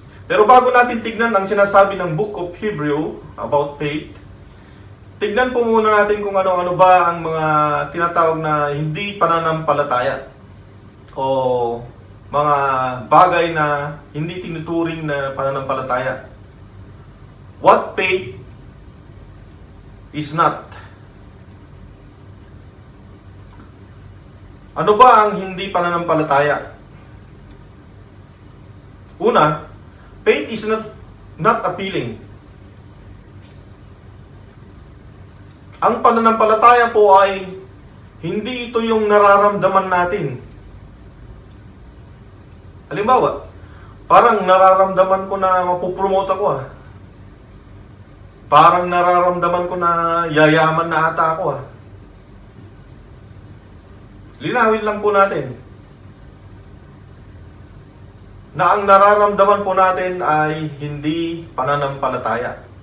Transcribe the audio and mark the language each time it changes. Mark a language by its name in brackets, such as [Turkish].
[Filipino] Pero bago natin tignan ang sinasabi ng Book of Hebrew about faith, tignan po muna natin kung ano-ano ba ang mga tinatawag na hindi pananampalataya o mga bagay na hindi tinuturing na pananampalataya. [English] What faith is not? [Filipino] Ano ba ang hindi pananampalataya? [English] Una, faith is not appealing. [Filipino] Ang pananampalataya po ay hindi ito yung nararamdaman natin. Halimbawa, parang nararamdaman ko na mapupromote ako Parang nararamdaman ko na yayaman na ata ako Linawin lang po natin na ang nararamdaman po natin ay hindi pananampalataya.